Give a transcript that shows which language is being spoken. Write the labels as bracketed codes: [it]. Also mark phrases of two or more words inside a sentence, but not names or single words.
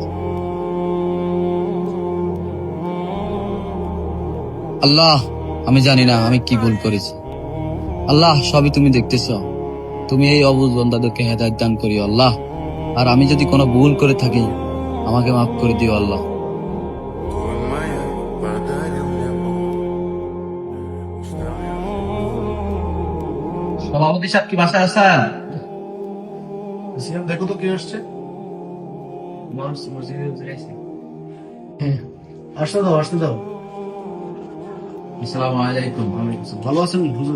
[bn] আল্লাহ, আমি জানি না আমি কি ভুল করেছি। আল্লাহ, সবই তুমি দেখতেছ। তুমি এই অবুঝ বান্দাদেরকে হেদায়েত দান করিও আল্লাহ। আর আমি যদি কোনো ভুল করে থাকি, আমাকে মাফ করে দিও আল্লাহ। [ru] Твой маяк подарил мне боль. Устал я [bn] সভাপতি সাহেব কি বাসায় আছেন? দেখো তো কি আসছে। আসতে দাও, আসতে দাও। [ar] السلام عليكم. [bn] ভালো আছেন হুজুর?